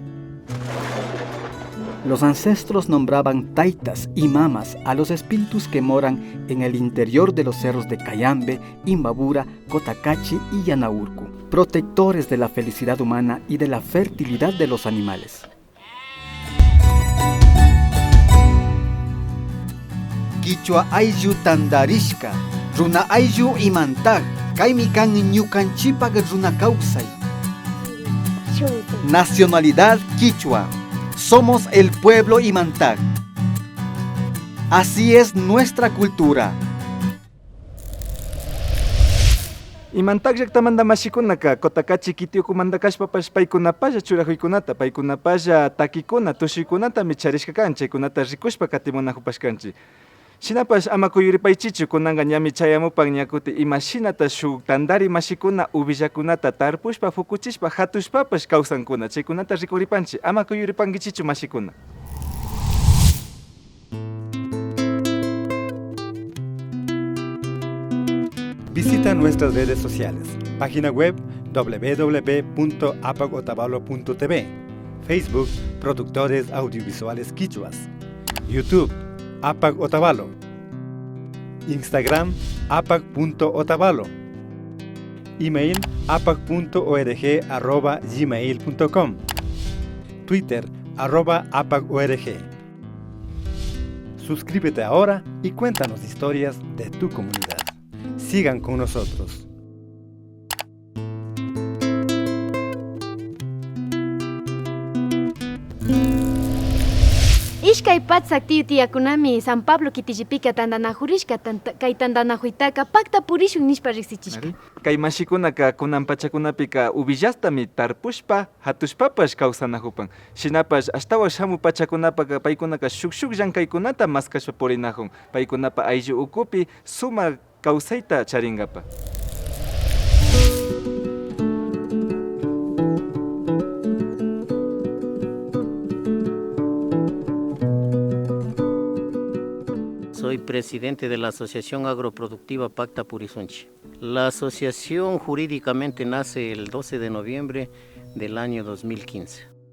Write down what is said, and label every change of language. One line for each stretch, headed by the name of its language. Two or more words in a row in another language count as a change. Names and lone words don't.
Spanish: Los ancestros nombraban taitas y mamas a los espíritus que moran en el interior de los cerros de Cayambe, Imbabura, Cotacachi y Yanaurcu, protectores de la felicidad humana y de la fertilidad de los animales.
Quechua: Quichua ayllu tandarishka, runa ayllu Imantag, kaymi kan ñukanchipaq runa kawsay.
Spanish: Nacionalidad Quichua. Somos el pueblo Imantag. Así es nuestra cultura.
Quechua: Imantag llaqtamanta mashikunaka Cotacachi Quitiukumanta kashpapash paykunapalla churajuykunata, paykunapalla takikuna, tushuykunata micharishka kan, chaykunata rikushpa katimunajupashkanchik. Shinapash ama kuyuripaychichu kunanqa ñami chayamupan ñakuti imashinata shuk tandari mashikuna ubillakunata tarpushpa fukuchishpa hatushpapash kawsankuna, chaykunata rikuripanchik, ama kuyuripankichichu mashikuna.
Spanish: Visita nuestras redes sociales, página web www.apagotavalo.tv, Facebook Productores Audiovisuales Quichuas, YouTube Apag Otavalo, Instagram apag.otavalo, email apag.org@gmail.com, Twitter @apag.org. Suscríbete ahora y cuéntanos historias de tu comunidad. Sigan con nosotros.
Quechua: Ishkay patsak tiyakunami San Pablo kitillipika tandanajurishka kay tandanajuytaka pakta purishun nishpa riksichishka. Kay mashikunaka kunan pachakunapika ubillastami tarpushpa hatushpapash kawsanahupan. Shinapash ashtawan shamu pachakunapaka paykunaka shuk llankaykunata maskashpa purinahun. Paykunapa ayllu ukupi suma kawsayta charingapa.
Spanish: Soy presidente de la Asociación Agroproductiva Pacta Purizunchi. La asociación jurídicamente nace el 12 de noviembre del año 2015.